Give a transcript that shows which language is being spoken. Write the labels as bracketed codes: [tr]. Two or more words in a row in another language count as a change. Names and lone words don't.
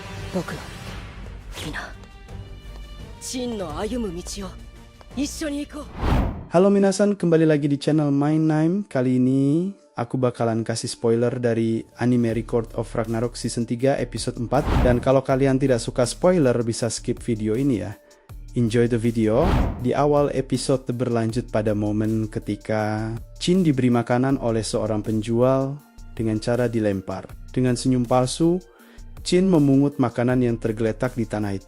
[ja] 僕は皆陳の歩む道を一緒に行こう。 [id] Halo minasan, kembali lagi di channel MindNime. Kali ini aku bakalan kasih spoiler dari anime Record of Ragnarok season 3 episode 4. Dan kalau kalian tidak suka spoiler bisa skip video ini ya. [en] Enjoy the video. [id] Di awal episode berlanjut pada momen ketika Jin diberi makanan oleh seorang penjual dengan cara dilempar. Dengan senyum palsu, Jin memungut makanan yang tergeletak di tanah itu.